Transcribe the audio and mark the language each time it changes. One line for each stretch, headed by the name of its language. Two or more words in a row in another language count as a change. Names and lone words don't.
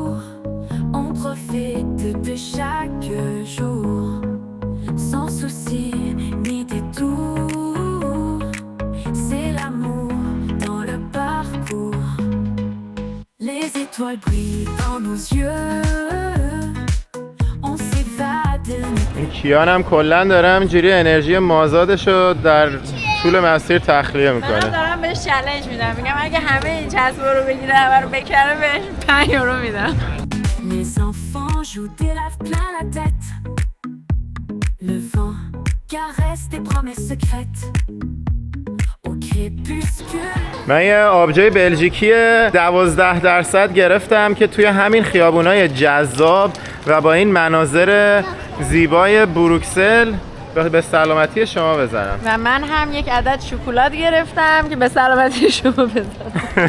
French: On profite de chaque jour, sans souci ni détour. C'est l'amour dans le parcours. Les étoiles brillent dans nos yeux. On s'évade.
Persian: کیانم کلا داره همینجوری انرژی مازادشو در طول مسیر تخلیه میکنه. من دارم بهش چالش میدم، میگم اگه همه این چسبا رو بگیره همه رو بکنه بهش 5 یورو میدم.
French: Les enfants jouent des laves plein la tête. Le vent caresse des promesses secrètes. Au crépuscule.
Persian: من یه آبجوی بلژیکی 12% گرفتم که توی همین خیابونای جذاب و با این مناظر زیبای بروکسل به سلامتی شما بزنم. و من هم یک عدد شکلات گرفتم که به سلامتی شما بزنم.